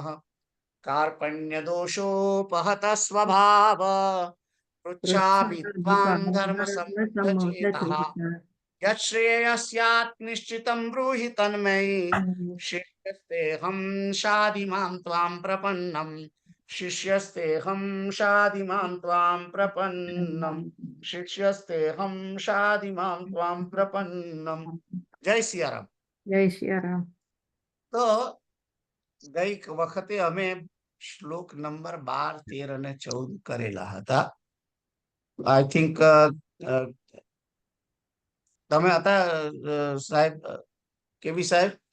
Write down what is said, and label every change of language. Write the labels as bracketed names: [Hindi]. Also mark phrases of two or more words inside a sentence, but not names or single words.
[Sanskrit] कार्पण्यदोषोपहत स्वभाव, पृच्छामि त्वां धर्मसम्मूढचेतः, यच्छ्रेयस्यात् निश्चितं ब्रूहि तन्मयि, शिष्यस्तेऽहं शाधिमां त्वां प्रपन्नं, शिष्यस्तेऽहं शाधिमां त्वां प्रपन्नं, शिष्यस्तेऽहं शाधिमां त्वां प्रपन्नं। [Hindi] जय सियाराम। [Gujarati] જય સિયારામ. તો ગઈક વખતે અમે શ્લોક નંબર 12, 13 અને 14 કરેલા હતા. [English] I think [Gujarati] તમે હતા સાહેબ, કેવી સાહેબ?